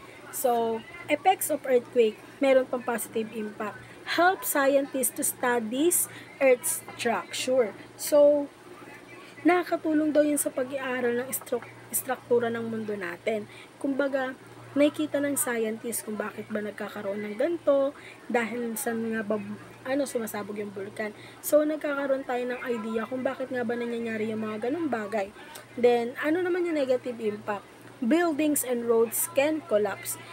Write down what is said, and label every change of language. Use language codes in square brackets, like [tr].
[en] So, effects of earthquake, [tl] meron pang [en] positive impact. Help scientists to study Earth's structure. [tl] So, nakakatulong daw yun sa pag-aaral ng struktura ng mundo natin. Kumbaga, nakikita ng scientist kung bakit ba nagkakaroon ng ganito, dahil saan nga ba sumasabog yung vulkan. So, nagkakaroon tayo ng idea kung bakit nga ba nangyayari yung mga ganung bagay. Then, ano naman yung negative impact? [en] Buildings and roads can collapse.